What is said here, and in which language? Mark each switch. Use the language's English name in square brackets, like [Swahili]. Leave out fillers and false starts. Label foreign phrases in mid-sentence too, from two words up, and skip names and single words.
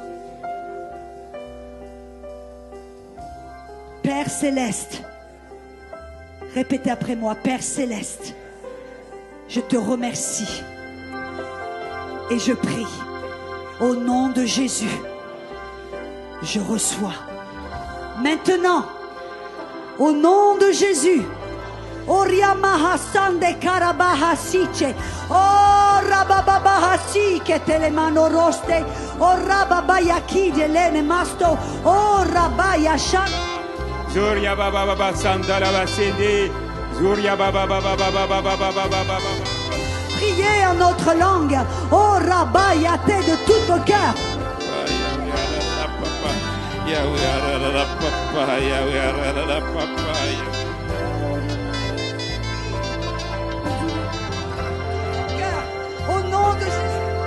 [French] Père Céleste, répétez après moi, Père Céleste, je te remercie et je prie au nom de Jésus. Je reçois. Maintenant, au nom de Jésus, Oriamaha Sande Karabaha Siche, Ora rabababahasi che te le mano roste, o rababayaki de lene masto, o rabayashan. Zuria baba baba sandala basindi. Zuria baba baba baba baba baba baba. Priez en notre langue, o rabayate de tout ton cœur. Au nom de Jésus.